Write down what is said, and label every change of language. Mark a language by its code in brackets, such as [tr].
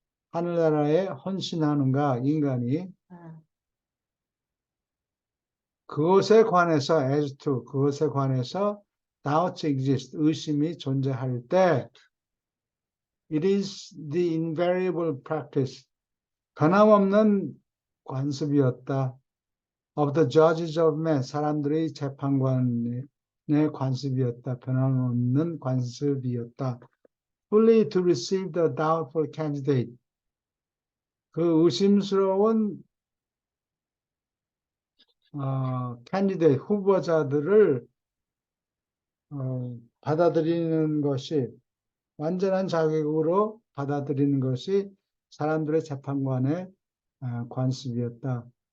[ko] 하늘나라에 헌신하는가, 인간이 그것에 관해서 [en] as to, [ko] 그것에 관해서 [en] doubts exist, [ko] 의심이 존재할 때 [en] it is the invariable practice, [ko] 변함없는 관습이었다. [en] of the judges of men, [ko] 사람들의 재판관의 관습이었다. 변함없는 관습이었다. [en] fully to receive the doubtful candidate, [ko] 그 의심스러운 candidate, 후보자들을 받아들이는 것이, 완전한 자격으로 받아들이는 것이 사람들의 재판관의 관습이었다.